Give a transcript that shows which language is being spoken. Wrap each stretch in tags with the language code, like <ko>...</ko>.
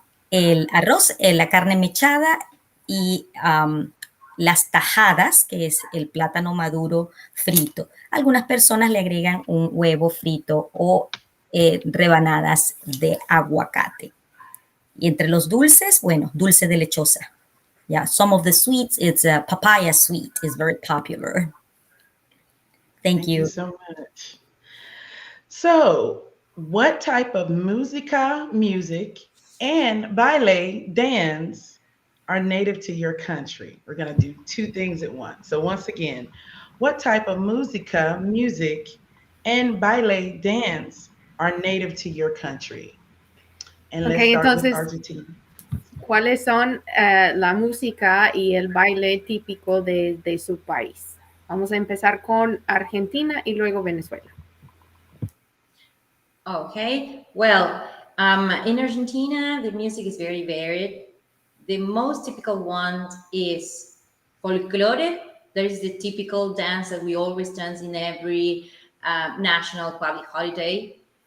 <es>El arroz, la carne mechada y las tajadas, que es el plátano maduro frito. Algunas personas le agregan un huevo frito o rebanadas de aguacate. Y entre los dulces, bueno, dulce de lechosa.</es> <en>Yeah, some of the sweets, it's a papaya sweet, is very popular. Thank you so much. So, what type of música, music, and baile, dance, are native to your country? We're going to do 2 things at once. So once again, what type of música, music, and baile, dance are native to your country? And let's start with Argentina.</en> <es>¿Cuáles son la música y el baile típico de su país? Vamos a empezar con Argentina y luego Venezuela.</es> <en>Okay, well, in Argentina, the music is very varied. The most typical one is folklore. There is the typical dance that we always dance in every national public holiday.</en>